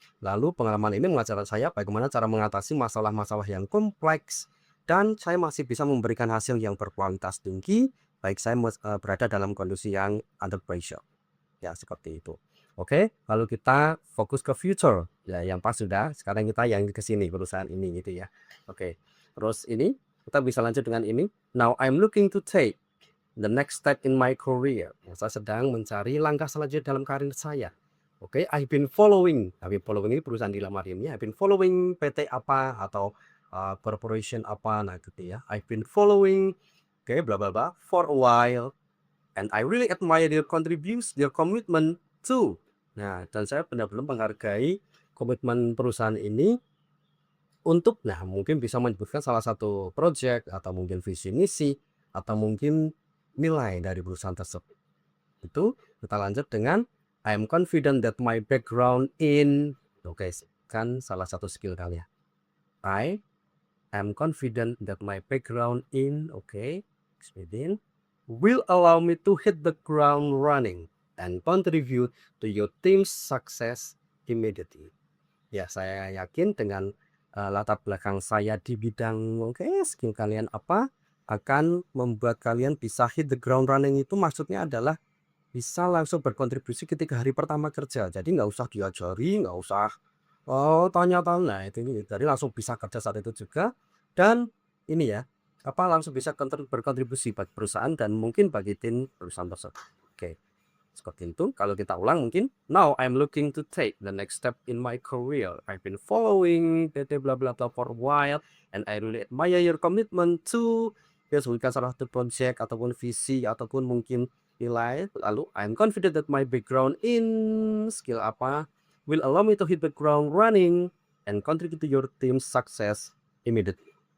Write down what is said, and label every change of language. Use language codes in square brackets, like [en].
[id] Lalu pengalaman ini mengajarkan saya bagaimana cara mengatasi masalah-masalah yang kompleks dan saya masih bisa memberikan hasil yang berkualitas tinggi baik saya berada dalam kondisi yang [en] under pressure. [id] Ya, seperti itu. Oke, lalu kita fokus ke future. Ya, yang pas sudah, sekarang kita yang ke sini, perusahaan ini gitu ya. Oke, terus ini kita bisa lanjut dengan ini. [en] Now I'm looking to take the next step in my career. [id] Ya, saya sedang mencari langkah selanjutnya dalam karir saya. Oke, [en] I've been following [id] ini perusahaan dilamar ini. [en] I've been following [id] PT apa atau corporation apa, nah gitu ya. [en] I've been following oke, bla bla bla, for a while, and I really admire their contributions, their commitment too. [id] Nah, dan saya benar-benar menghargai komitmen perusahaan ini untuk, nah mungkin bisa menyebutkan salah satu project atau mungkin visi misi atau mungkin nilai dari perusahaan tersebut. Itu kita lanjut dengan [en] I am confident that my background in, [id] oke, kan salah satu skill kalian. [en] I am confident that my background in, oke, within will allow me to hit the ground running and contribute to your team's success immediately. [id] Ya, saya yakin dengan latar belakang saya di bidang oke, skill kalian apa akan membuat kalian bisa [en] hit the ground running, [id] itu maksudnya adalah bisa langsung berkontribusi ketika hari pertama kerja. Jadi nggak usah diajari, nggak usah tanya-tanya. Nah, itu ini. Jadi langsung bisa kerja saat itu juga dan ini ya, apa langsung bisa berkontribusi bagi perusahaan dan mungkin bagi tim perusahaan tersebut. Oke. Seperti itu. Kalau kita ulang mungkin, [en] now I'm looking to take the next step in my career. I've been following PT bla bla bla for a while and I really admire your commitment to, [id] ya sebutkan salah satu project ataupun visi ataupun mungkin nilai. [en] Lalu I'm confident that my background in skill apa will allow me to hit the ground running and contribute to your team's success immediately.